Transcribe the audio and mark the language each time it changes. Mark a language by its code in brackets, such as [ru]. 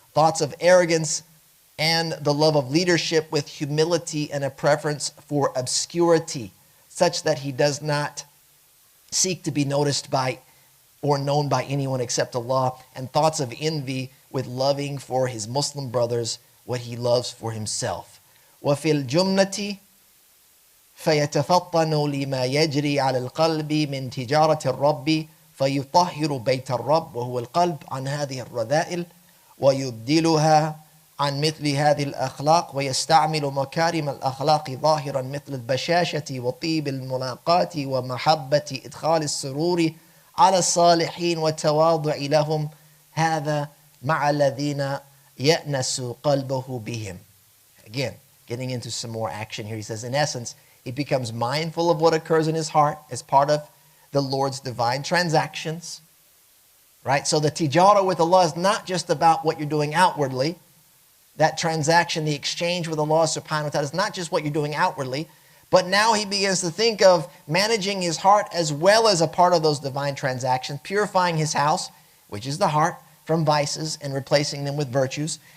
[en] Thoughts of arrogance and the love of leadership with humility and a preference for obscurity, such that he does not seek to be noticed by or known by anyone except Allah, and thoughts of envy with loving for his Muslim brothers what he loves for himself. [ar] وَفِي الْجُمْلَةِ فَيَتَفَطَّنُ لِمَا يَجْرِي عَلَى الْقَلْبِ مِنْ تِجَارَةِ الرَّبِّ فَيُطَهِّرُ بَيْتَ الرَّبِّ وَهُوَ الْقَلْبِ عَنْ هَذِهِ الرَّذَائِلِ وَيُبْدِلُهَا عن مثل هذه الأخلاق ويستعمل مكارم الأخلاق ظاهرا مثل البشاشة وطيب الملاقاة ومحبة إدخال السرور على الصالحين والتواضع لهم هذا مع الذين يأنس قلبه بهم. [en] Again, getting into some more action here. He says, in essence, he becomes mindful of what occurs in his heart as part of the Lord's divine transactions. Right? So the tijara with Allah is not just about what you're doing outwardly. That transaction, the exchange with Allah subhanahu wa ta'ala, is not just what you're doing outwardly, but now he begins to think of managing his heart as well as a part of those divine transactions, purifying his house, which is the heart, from vices and replacing them with virtues.